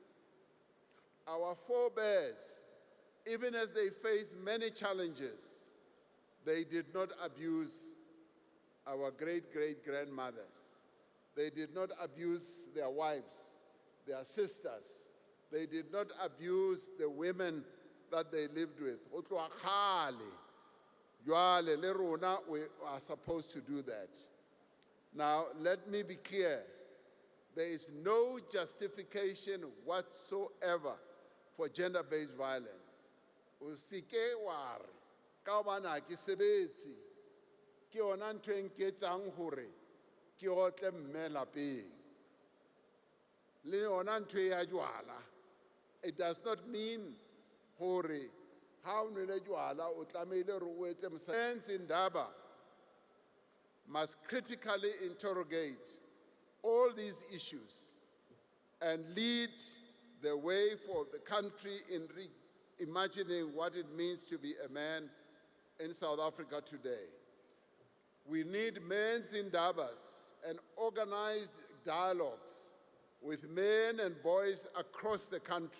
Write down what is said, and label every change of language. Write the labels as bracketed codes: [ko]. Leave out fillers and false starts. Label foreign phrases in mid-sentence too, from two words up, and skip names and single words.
[en] Our forebears, even as they face many challenges, they did not abuse our great-great-grandmothers. They did not abuse their wives, their sisters. They did not abuse the women that they lived with. [st] Ho tloha kgale, jwale le rona [en] we are supposed to do that. Now, let me be clear. There is no justification whatsoever for gender-based violence. [st] O seke wa re, ka hobane ha ke sebetse, ke yona ntho e nketsang hore ke otle mme lapeng. Le yona ntho e ya jwala. [en] It does not mean [st] hore ha o nwele jwala o tlamehile hore o etse mosebetsi. [en] Indaba must critically interrogate all these issues and lead the way for the country in imagining what it means to be a man in South Africa today. We need men's Indabas and organized dialogues with men and boys across the country.